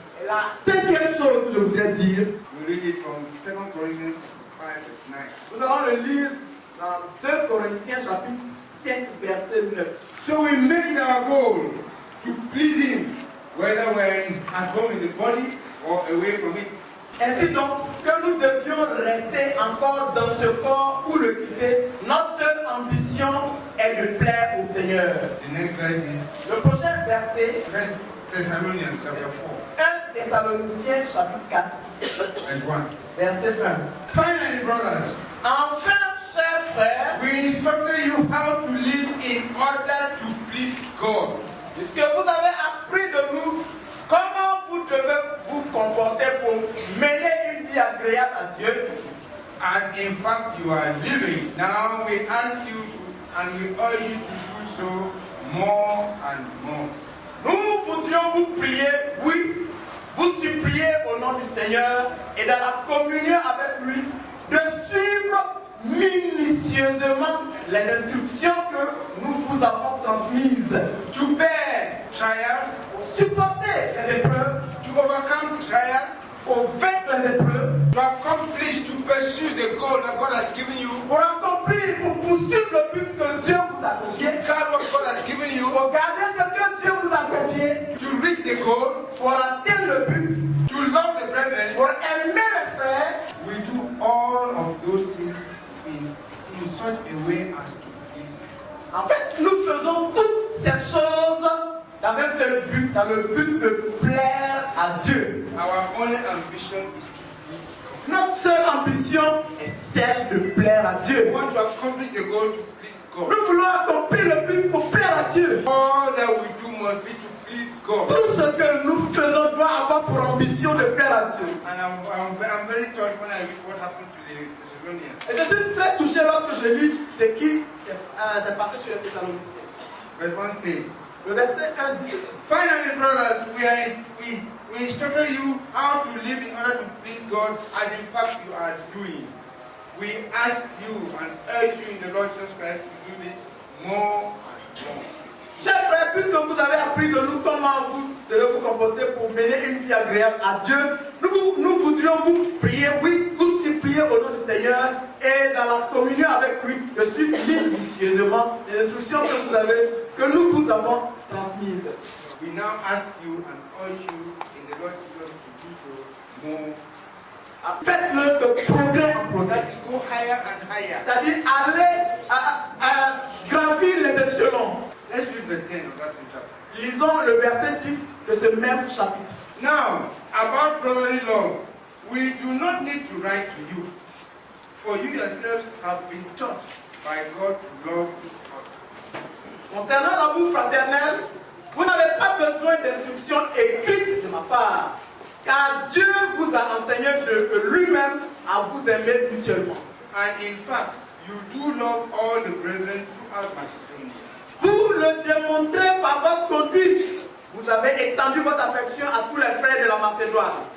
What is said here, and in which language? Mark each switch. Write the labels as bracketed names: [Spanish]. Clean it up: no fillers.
[French] Et la cinquième chose que je voudrais dire, [English] we read it from 2 Corinthians 5, 9. [French] nous allons le lire dans 2 Corinthiens chapitre 5 verset 9. [English] So we make it our goal to please Him whether we're at home in the body or away from it. [French] Ainsi donc que nous devions rester encore dans ce corps ou le quitter, notre seule ambition est de plaire au Seigneur. [English] The next verse is [French] Le prochain verset, [English] 1 Thessalonians chapter [French] 1 Thessaloniciens chapitre 4, [English] 4, verse 1. [French] verset 1. [English] Finally, brothers, [French] Enfin, chers frères, [English] we instructed you how to live in order to please God. [French] puisque vous avez appris de nous comment vous devez vous comporter pour mener une vie agréable à Dieu, [English] As in fact you are living. Now we ask you to, and we urge you to do so more and more. [French] nous voudrions vous prier, oui, vous supplier au nom du Seigneur et dans la communion avec lui, de suivre minutieusement les instructions que nous vous avons transmises, [English] To bear trial, [French] pour supporter les épreuves, [English] to overcome trial, [French] pour vaincre les épreuves, [English] to accomplish, to pursue the goal that God has given you, [French] pour accomplir, pour poursuivre le but que Dieu vous a confié, [English] guard what God has given you, [French] pour garder ce que Dieu vous a confié, [English] to reach the goal, [French] pour atteindre le but, [English] to love the brethren. [French] pour aimer les frères. [English] We do all of those things in such a way as to please God. [French] En fait, nous faisons toutes ces choses dans un seul but, dans le but de plaire à Dieu. [English] Our only ambition is to please God. [French] Notre seule ambition est celle de plaire à Dieu. [English] We want to accomplish the goal to please God. [French] Nous voulons accomplir le but pour plaire à Dieu. [English] All that we do must be to please God. [French] Tout ce que nous faisons doit avoir pour ambition de plaire à Dieu. [English] And I'm very touched when I read what happened to the Thessalonians. [French] Et je suis très touché lorsque je lis ce qui s'est passé chez les Thessaloniciens. [English] Verse 1 says, [French] Le verset 1 dit: [English] finally, brothers, we instructed you how to live in order to please God, as in fact you are doing. We ask you and urge you in the Lord Jesus Christ to do this more and more. [French] Chers frères, puisque vous avez appris de nous comment vous devez vous comporter pour mener une vie agréable à Dieu, nous voudrions vous prier, oui, vous supplier au nom du Seigneur et dans la communion avec lui de suivre minutieusement les instructions que nous vous avons transmises. [English] We now ask you and urge you in the Lord Jesus to do so more. [French] Faites-le de progrès en progrès. [English] Let's go higher and higher. [French] C'est-à-dire aller à gravir les échelons. [English] Let's read verse 10 of that same chapter. [French] Lisons le verset 10 de ce même chapitre. [English] Now, about brotherly love, we do not need to write to you, for you yourselves have been taught by God to love each other. [French] Concernant l'amour fraternel, vous n'avez pas besoin d'instructions écrites de ma part, car Dieu vous a enseigné de lui-même à vous aimer mutuellement. [English] And in fact, you do love all the brethren throughout Macedonia. [French] Vous le démontrez par votre conduite. Vous avez étendu votre affection à tous les frères de la Macédoine.